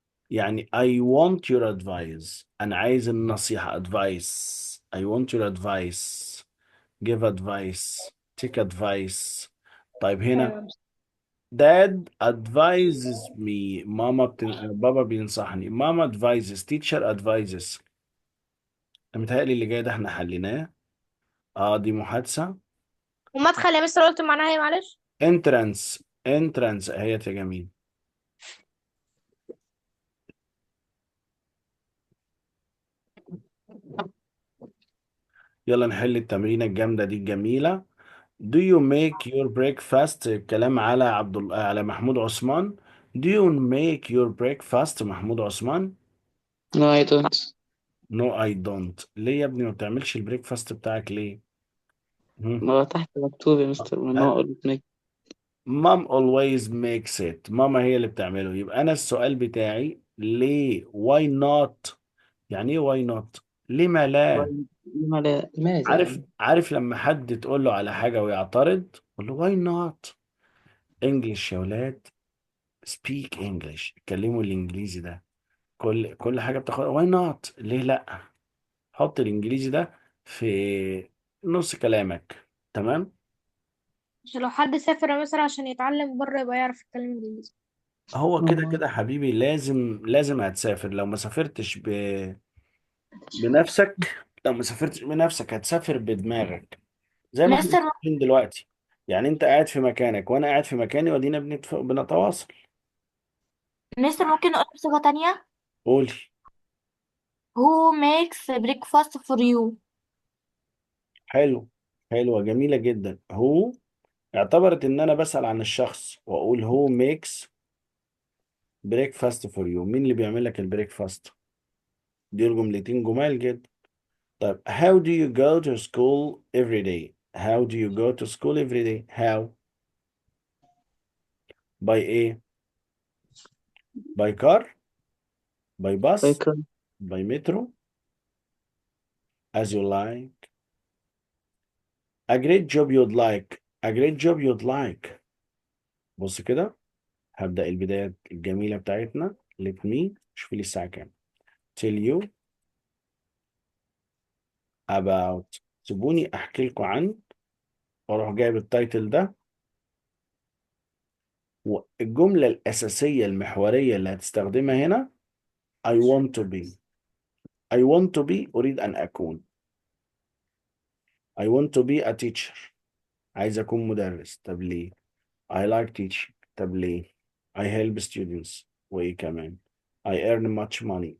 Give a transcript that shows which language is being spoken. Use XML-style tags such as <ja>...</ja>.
<ar>يعني</ar> <en>I want your advice.</en> <ar>انا عايز النصيحه advice.</ar> <en>I want your advice. give advice. take advice.</en> <ar>طيب هنا ايوه يا مستر.</ar> <en>dad advises me.</en> <ar>بابا بينصحني. ماما advises. teacher advises. متهيألي اللي جاي ده احنا حليناه. اه دي محادثة. ومدخل يا مستر قلت معناها ايه معلش. entrance اهيت يا جميل. يلا نحل التمرينة الجامدة دي الجميلة.</ar> <en>Do you make your breakfast.</en> <ar>الكلام على على محمود عثمان.</ar> <en>Do you make your breakfast محمود عثمان. No, I don't. No I don't.</en> <ar>ليه يا ابني ما بتعملش البريكفاست بتاعك ليه؟ ما هو تحت مكتوب يا مستر ممنوع أقول make.</ar> <en>Mom always makes it.</en> <ar>ماما هي اللي بتعمله. يبقى انا السؤال بتاعي ليه</ar> <en>why not.</en> <ar>يعني ايه</ar> <en>why not</en> <ar>لما لا. لماذا عارف يعني؟ عارف لما حد تقول له على حاجة ويعترض قول له</ar> <en>why not.</en> <ar>انجلش يا ولاد.</ar> <en>speak English.</en> <ar>اتكلموا الانجليزي ده. كل حاجة بتاخد</ar> <en>why not</en> <ar>ليه لا. حط الانجليزي ده في نص كلامك. تمام. عشان لو حد سافر مثلا عشان يتعلم بره يبقى يعرف يتكلم انجليزي. هو كده كده حبيبي لازم هتسافر. لو ما سافرتش بنفسك. لو ما سافرتش بنفسك هتسافر بدماغك. زي ما احنا مستر مسافرين دلوقتي. يعني انت قاعد في مكانك وانا قاعد في مكاني ودينا بنتواصل. مستر ممكن نقول بصيغة تانية. قولي.</ar> <en>Who makes breakfast for you.</en> <ar>حلو. حلوة جميلة جدا. هو اعتبرت ان انا بسأل عن الشخص واقول</ar> <en>هو makes breakfast for you.</en> <ar>مين اللي بيعمل لك البريكفاست. دي الجملتين جمال جدا.</ar> <en>طيب how do you go to school every day. how do you go to school every day. how by ايه by car by bus</en> <ar>فاكر.</ar> <en>by metro as you like. a great job you'd like. a great job you'd like.</en> <ar>بص كده. هبدأ البداية الجميلة بتاعتنا.</ar> <en>let me</en> <ar>شوف لي الساعة كام.</ar> <en>tell you about.</en> <ar>سيبوني احكي لكم عن. واروح جايب التايتل ده. والجملة الأساسية المحورية اللي هتستخدمها هنا</ar> <en>I want to be. I want to be</en> <ar>أريد أن أكون.</ar> <en>I want to be a teacher.</en> <ar>عايز أكون مدرس. طب ليه؟</ar> <en>I like teaching. طب ليه؟ I help students.</en> <ar>وإيه كمان؟</ar> <en>I earn much money.</en>